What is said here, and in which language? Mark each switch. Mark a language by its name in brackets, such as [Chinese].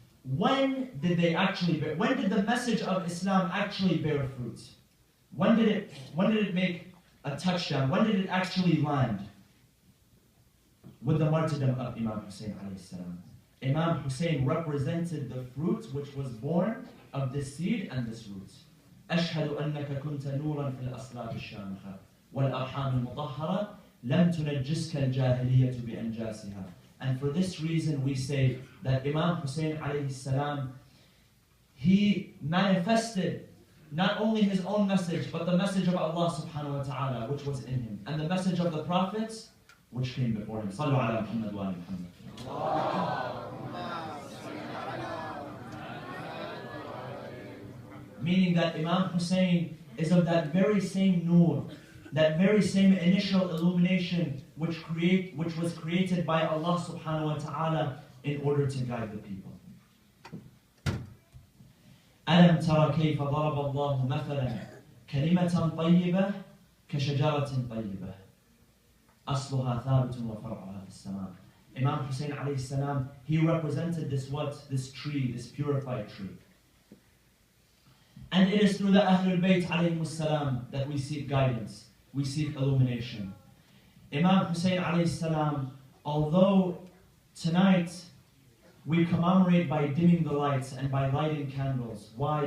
[English] when did they actually bear, when did the message of Islam actually bear fruit? When did it make a touchdown? When did it actually land? With the martyrdom of Imam Hussein alayhi salam. Imam Hussein represented the fruit which was born of this seed and this root. [Arabic] أشهد أنك كنت نورا في الأصلاب الشامخة والأرحام المطهرة لم تنجسك الجاهلية بأنجاسها. [English] And for this reason we say that Imam Hussein alayhi salam, he manifested not only his own message, but the message of Allah subhanahu wa ta'ala, which was in him, and the message of the prophets, which came before him. [Arabic] Sallu ala Muhammad wa ala Muhammad. [English] Meaning that Imam Hussein is of that very same nur, that very same initial illumination which was created by Allah subhanahu wa ta'ala in order to guide the people. [Arabic] ألم ترى كيف ضرب الله مثلا كلمة طيبة كشجرة طيبة أصلها ثابت وفرعها في السماء. [English] Imam Hussein alayhi salam, he represented this tree, this purified tree. And it is through the Ahlul Bayt alayhi salam that we seek guidance, we seek illumination. Imam Hussein alayhi salam, although tonight we commemorate by dimming the lights and by lighting candles. Why?